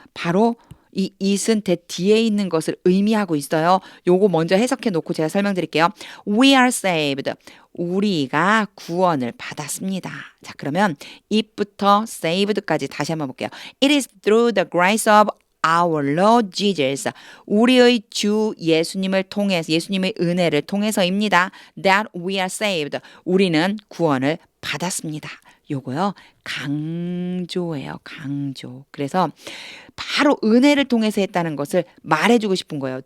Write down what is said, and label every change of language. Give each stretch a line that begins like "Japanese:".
Korean: 바로 이 it은 that 뒤에 있는 것을 의미하고 있어요. 요거 먼저 해석해 놓고 제가 설명드릴게요.
English: We are saved.
Korean: 우리가 구원을 받았습니다. 자, 그러면 it부터 saved까지 다시 한번 볼게요.
English: It is through the grace of our Lord Jesus.
Korean: 우리의 주 예수님을 통해서, 예수님의 은혜를 통해서입니다.
English: That we are saved.
Korean: 우리는 구원을 받았습니다. 요거요, 강조예요. 강조. 그래서 바로 은혜를 통해서 했다는 것을 말해주고 싶은 거예요.